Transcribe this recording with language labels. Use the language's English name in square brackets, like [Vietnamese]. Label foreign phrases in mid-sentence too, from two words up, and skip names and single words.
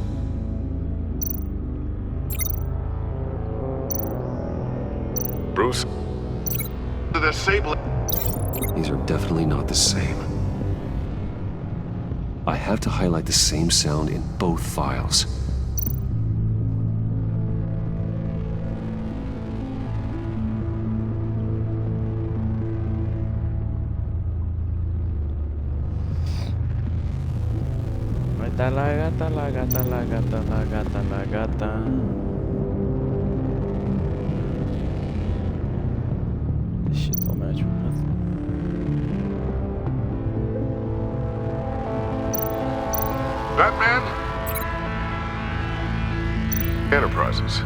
[English] Bruce? The Sable... These are definitely not the same. I have to highlight the same sound in both files. [Romanian] La gata, la gata, la gata, la gata, la gata. [English] This shit don't match with nothing. Batman? Enterprises.